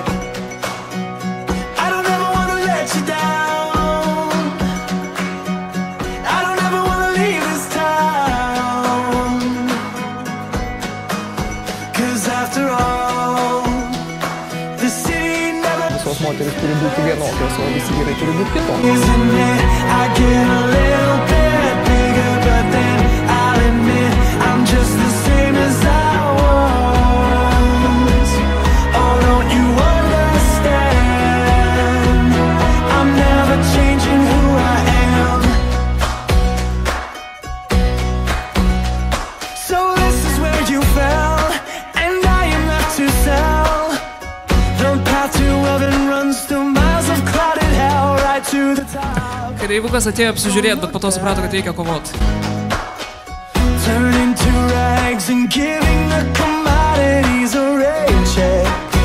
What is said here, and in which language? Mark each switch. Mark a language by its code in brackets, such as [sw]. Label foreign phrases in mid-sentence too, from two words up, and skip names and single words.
[en] I don't ever want to let you down. I don't ever want to leave this town. 'Cause after all, the city never. [lt] Visos moteris turi būti vienokios, o visi vyrai turi būti kitokie. [en] Isn't it? I get a little bit bigger, but then I'll admit I'm just the same as I was. Oh, don't you understand? I'm never changing who I am. So this is where you fell, and I am left to sell. The path to heaven runs through miles of clouded hell, right to the top. [lt] Kareivukas atėjo apsižiūrėti, bet po to suprato, kad reikia kovoti. [en] Turning to rags and giving the commodities a rain check.